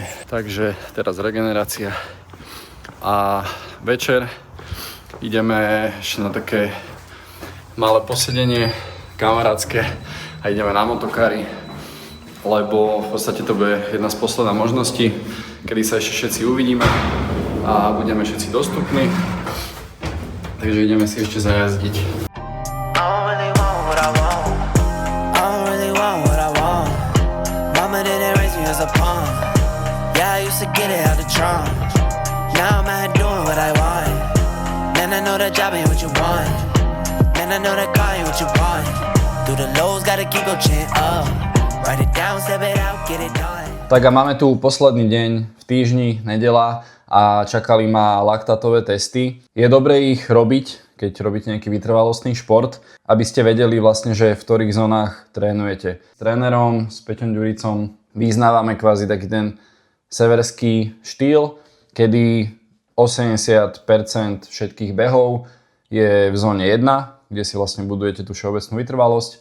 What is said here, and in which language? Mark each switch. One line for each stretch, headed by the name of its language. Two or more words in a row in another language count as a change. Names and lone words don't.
Slovak: Takže teraz regenerácia. A večer ideme ešte na také malé posedenie kamarátske a ideme na motokári, lebo v podstate to bude jedna z posledných možností, kedy sa ešte všetci uvidíme a budeme všetci dostupní, takže ideme si ešte zajazdiť.
English: Now I'm out doing what I want. Man, I know that job ain't what you want. Man, I know that car ain't what you want. Through the lows, gotta keep your chin up. Write it down, step it out, get it done.
Slovak: Tak a máme tu posledný deň v týždni, nedeľa, a čakali ma laktátové testy. Je dobré ich robiť, keď robíte nejaký vytrvalostný šport, aby ste vedeli vlastne, že v ktorých zónach trénujete. S trénerom, s Peťom Ďuricom vyznávame kvázi taký ten severský štýl, kedy 80% všetkých behov je v zóne 1, kde si vlastne budujete tú všeobecnú vytrvalosť.